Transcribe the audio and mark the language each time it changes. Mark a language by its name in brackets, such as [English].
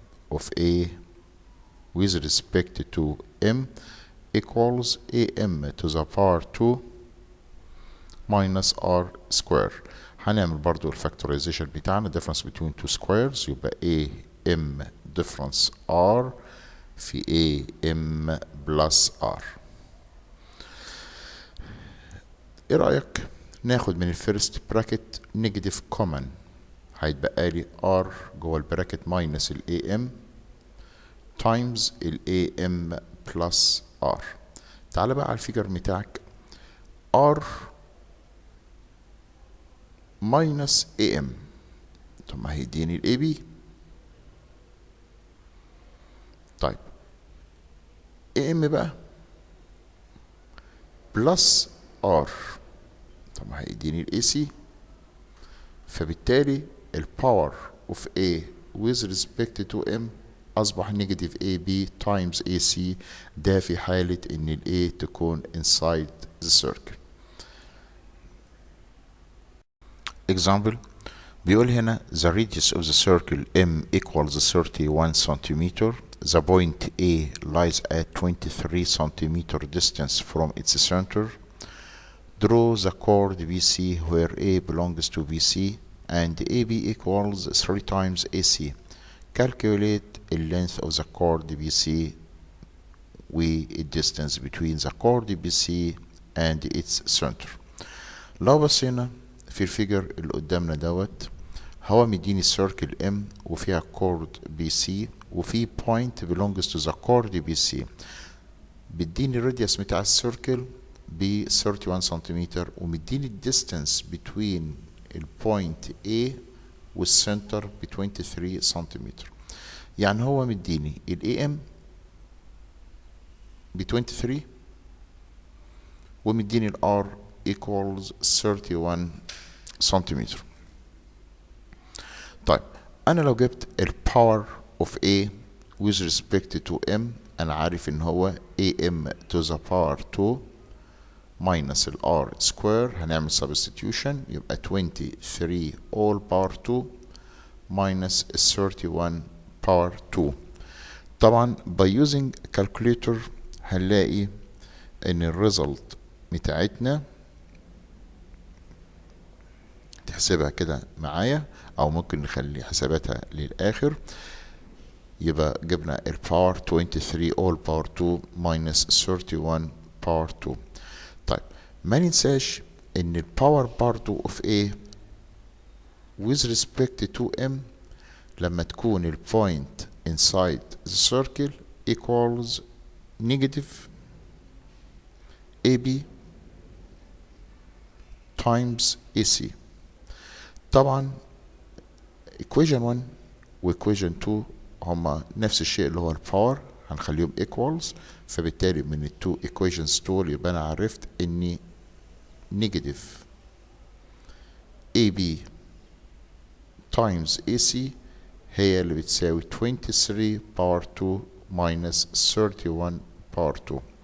[English] of A with respect to M equals AM to the power 2 minus R square. [Arabic] هنعمل برضو الفاكتورايزيشن بتاعنا [English] difference between two squares [Arabic] يبقى AM difference R في AM plus R. ايه رأيك ناخد من الفيرست براكت نيجاتيف كومن، هيتبقى لي R جوه البراكت ماينس ال AM تايمز ال AM plus R. تعال بقى على الفيجر بتاعك R minus AM، طب ما هيديني ال AB. طيب AM بقى plus R، طب ما هيديني ال AC. [English] فبالتالي ال power of A with respect to M أصبح negative AB times AC، [Arabic] ده في حالة إن [English] ال A تكون inside the circle. Example [Arabic] بيقول هنا [English] the radius of the circle M equals 31 centimeter. The point A lies at 23 centimeter distance from its center. Draw the chord BC where A belongs to BC and AB equals 3 times AC. Calculate the length of the chord BC with a distance between the chord BC and its center. [Arabic] لو بصينا في الفيجر اللي قدامنا دوت، هو مديني circle M وفيها chord BC وفي [English] point belongs to the chord BC، [Arabic] بيديني الراديوس بتاع السيركل ب 31 سنتيمتر ومديني الديستانس between البوينت A والسنتر ب 23 سنتيمتر. يعني هو مديني ال AM ب 23 ومديني ال R equals 31 سنتيمتر. طيب أنا لو جبت ال [English] power of A with respect to M [Arabic] أنا عارف إن هو AM to the power 2 minus ال R square، هنعمل substitution يبقى 23 all power 2 minus 31 power 2. طبعا [English] by using calculator [Arabic] هنلاقي إن الريزلت بتاعتنا تحسبها كده معايا أو ممكن نخلي حساباتها للآخر. [English] يبقى جبنا ال power 23 all power 2 minus 31 power 2. [Arabic] طيب ما ننساش ان [English] ال power برضو of A with respect to M لما تكون ال point inside the circle equals negative AB times AC. [Arabic] طبعا equation 1 و equation 2 هما نفس الشيء اللي هو الباور هنخليهم equals، فبالتالي من ال two equations دول يبقى انا عرفت اني [English] negative AB times AC [Arabic] هي اللي بتساوي 23 power 2 minus 31 power 2.